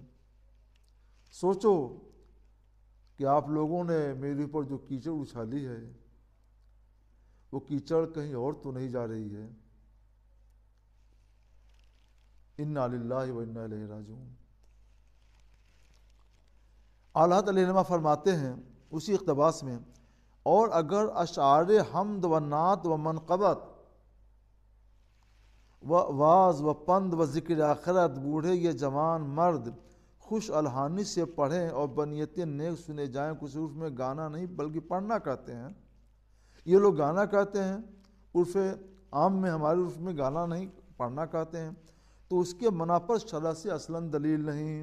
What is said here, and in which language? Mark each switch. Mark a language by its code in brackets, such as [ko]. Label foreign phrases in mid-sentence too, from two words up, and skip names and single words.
[ur] سوچو کہ آپ لوگوں نے میرے اوپر جو کیچڑ اچھالی ہے وہ کیچڑ کہیں اور تو نہیں جا رہی ہے۔ [ar] انا للہ و انا الیہ راجعون۔ [ur] اعلیٰ علیہ علماء فرماتے ہیں اسی اقتباس میں، اور اگر اشعار حمد و نعت و منقبت و واز و پند و ذکر آخرت بوڑھے یا جوان مرد خوش الحانی سے پڑھیں اور بنیت نیک سنے جائیں، کچھ عرف میں گانا نہیں بلکہ پڑھنا کہتے ہیں، یہ لوگ گانا کہتے ہیں، عرف عام میں ہمارے عرف میں گانا نہیں پڑھنا کہتے ہیں، تو اس کے منع پر شرع سے اصلاً دلیل نہیں۔